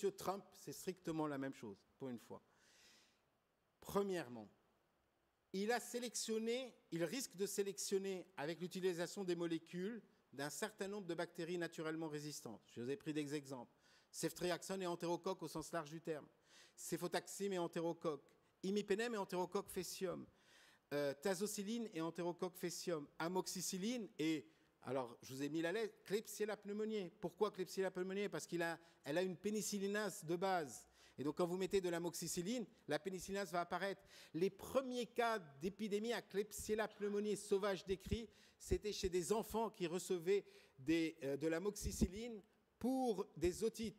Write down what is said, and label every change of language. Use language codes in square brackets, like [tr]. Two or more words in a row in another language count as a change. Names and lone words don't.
[fr] Trump, c'est strictement la même chose, pour une fois. Premièrement, il risque de sélectionner, avec l'utilisation des molécules, d'un certain nombre de bactéries naturellement résistantes. Je vous ai pris des exemples. Ceftriaxone et entérocoque au sens large du terme. Céfotaxime et entérocoque. Imipénème et entérocoque faecium. Tazociline et entérocoque faecium. Amoxicilline et, alors je vous ai mis la lettre, Klebsiella pneumoniae. Pourquoi Klebsiella pneumoniae? Parce qu'elle a une pénicillinase de base. Et donc, quand vous mettez de l'amoxicilline, la pénicillinase va apparaître. Les premiers cas d'épidémie à Klebsiella pneumoniae sauvage décrits, c'était chez des enfants qui recevaient de l'amoxicilline pour des otites.